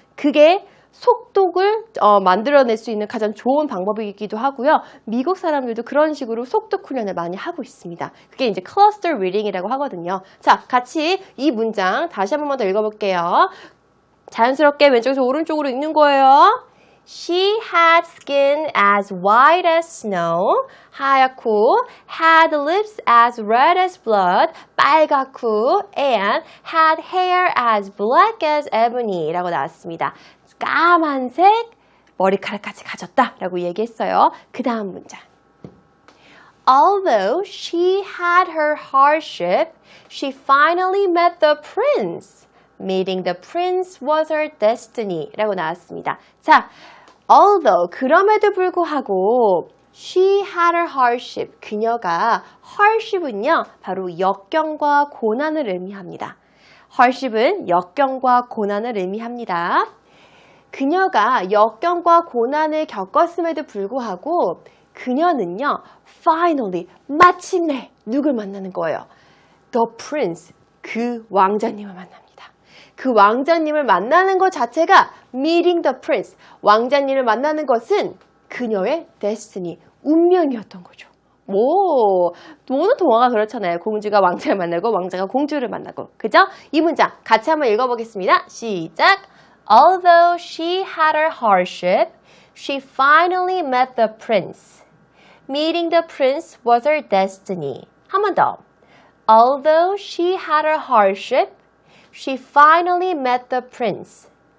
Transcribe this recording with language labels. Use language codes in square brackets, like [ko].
[ko] 그게 속독을 만들어낼 수 있는 가장 좋은 방법이기도 하고요. 미국 사람들도 그런 식으로 속독 훈련을 많이 하고 있습니다. 그게 이제 클러스터 리딩이라고 하거든요. 자, 같이 이 문장 다시 한 번만 더 읽어볼게요. 자연스럽게 왼쪽에서 오른쪽으로 읽는 거예요. [en] She had skin as white as snow, [ko] 하얗고, [en] had lips as red as blood, [ko] 빨갛고, [en] and had hair as black as ebony [ko] 라고 나왔습니다. 까만색 머리카락까지 가졌다 라고 얘기했어요. 그 다음 문장. [en] Although she had her hardship, she finally met the prince. Meeting the prince was her destiny [ko] 라고 나왔습니다. [en] 자, although [ko] 그럼에도 불구하고 [en] she had her hardship. [ko] 그녀가 hardship은요 바로 역경과 고난을 의미합니다. hardship은 역경과 고난을 의미합니다. 그녀가 역경과 고난을 겪었음에도 불구하고 그녀는요 [en] finally [ko] 마침내 누굴 만나는 거예요? [en] The prince [ko] 그 왕자님을 만납니다. 그 왕자님을 만나는 것 자체가 [en] meeting the prince [ko] 왕자님을 만나는 것은 그녀의 destiny 운명이었던 거죠. 모든 동화가 그렇잖아요. 공주가 왕자를 만나고 왕자가 공주를 만나고 그죠? 이 문장 같이 한번 읽어보겠습니다. 시작! [en] Although she had her hardship, she finally met the prince. Meeting the prince was her destiny. [ko] 한 번 더. [en] Although she had her hardship, she finally met the prince.